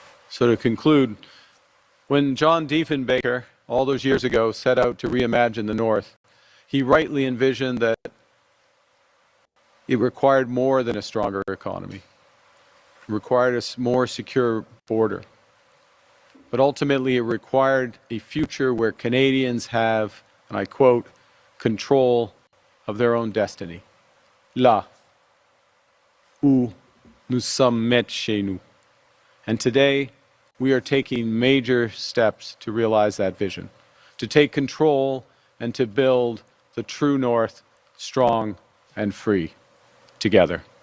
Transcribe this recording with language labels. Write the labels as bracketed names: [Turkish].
[English] So to conclude, when John Diefenbaker, all those years ago, set out to reimagine the North, he rightly envisioned that it required more than a stronger economy. It required a more secure border. But ultimately, it required a future where Canadians have, and I quote, control of their own destiny. [French] Là où nous sommes maîtres chez nous. [English] And today, we are taking major steps to realize that vision, to take control and to build the true North strong and free together.